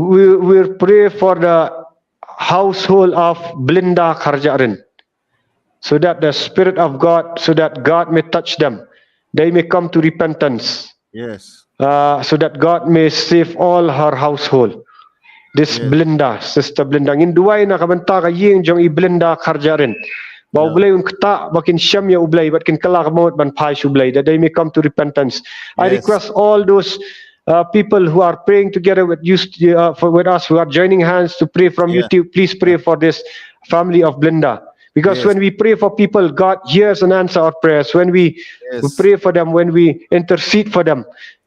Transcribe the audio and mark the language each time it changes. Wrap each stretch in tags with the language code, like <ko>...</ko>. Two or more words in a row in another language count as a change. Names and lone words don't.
<en>We'll pray for the household of Blinda Karjarin, so that the Spirit of God, so that God may touch them. They may come to repentance, Yes. so that God may save all her household. This Yes. Blinda, Sister Blinda.</en> <kha>Ngin duway na kabanta ka ying jong i Blinda Karjarin. Ba</kha> <en>Yeah.</en> <kha>ublay un kata bakin siyam ya ublay but kin kalak mo ban pais ublay</kha> <en>that they may come to repentance. I Yes. request all those people who are praying together with you with us who are joining hands to pray from Yeah. YouTube. Please pray for this family of Blinda. Because Yes. when we pray for people, God hears and answers our prayers. When we Yes. pray for them, when we intercede for them, He</en>